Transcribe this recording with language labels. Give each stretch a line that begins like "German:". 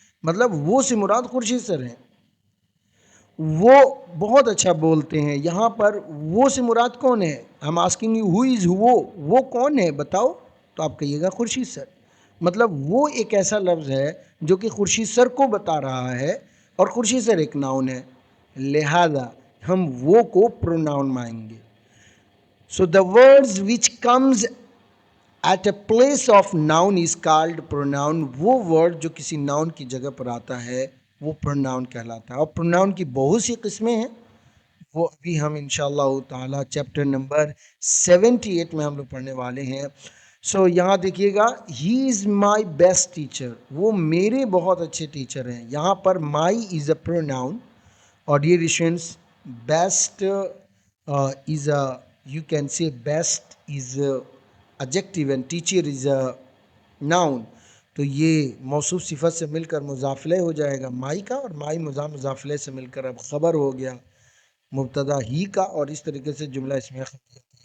Urdu: مطلب وہ سے مراد خورشید سر ہیں. وہ بہت اچھا بولتے ہیں، یہاں پر وہ سے مراد کون ہے؟ ہم
English: asking you who is
Urdu: وہ کون ہے بتاؤ؟ تو آپ کہیے گا خورشید سر. مطلب وہ ایک ایسا لفظ ہے جو کہ خورشید سر کو بتا رہا ہے، اور خورشید سر ایک ناؤن ہے، لہذا ہم وہ کو پروناؤن مانیں گے.
English: So the words which comes at a place of noun is called pronoun.
Urdu: وہ ورڈ جو کسی ناؤن کی جگہ پر آتا ہے وہ پروناؤن کہلاتا ہے. اور پروناؤن کی بہت سی قسمیں ہیں، وہ ابھی ہم انشاءاللہ تعالی چیپٹر نمبر 78 میں ہم لوگ پڑھنے والے ہیں. سو یہاں دیکھیے گا،
English: he is my best teacher,
Urdu: وہ میرے بہت اچھے ٹیچر ہیں. یہاں پر
English: My is a pronoun. اور dear students, best is a, you can say best is adjective and teacher is a noun.
Urdu: تو یہ موصوف صفت سے مل کر مضاف الیہ ہو جائے گا مائی کا، اور مائی مضاف الیہ سے مل کر اب خبر ہو گیا مبتدا ہی کا، اور اس طریقے سے جملہ اسمیہ خبریہ.